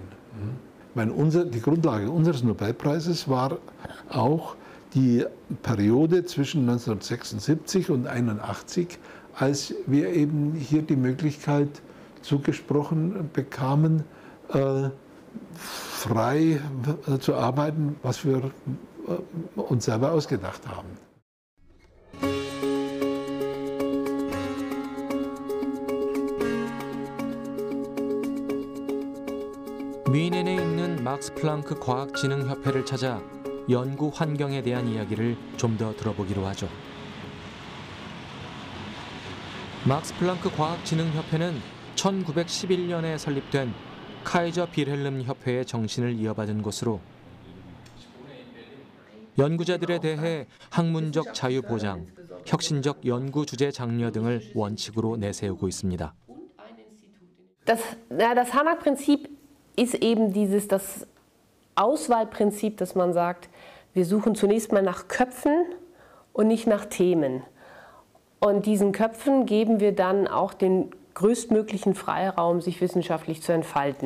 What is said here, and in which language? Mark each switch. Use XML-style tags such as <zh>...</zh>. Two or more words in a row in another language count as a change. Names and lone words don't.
<de>Ich meine, die Grundlage unseres Nobelpreises war auch die Periode zwischen 1976 und 1981, als wir eben hier die Möglichkeit zugesprochen bekamen, frei zu arbeiten, was wir uns selber ausgedacht haben.</de> <ko>뮌헨에 있는 막스 플랑크 과학진흥협회를 찾아 연구 환경에 대한 이야기를 좀 더 들어보기로 하죠. 막스 플랑크 과학진흥협회는 1911년에 설립된 카이저 빌헬름 협회의 정신을 이어받은 곳으로 연구자들에 대해 학문적 자유 보장, 혁신적 연구 주제 장려 등을 원칙으로 내세우고 있습니다.</ko> <de>Das Harnack-Prinzip ist eben das Auswahlprinzip, dass man sagt, wir suchen zunächst mal nach Köpfen und nicht nach Themen. Und diesen Köpfen geben wir dann auch den größtmöglichen Freiraum, sich wissenschaftlich zu entfalten.</de>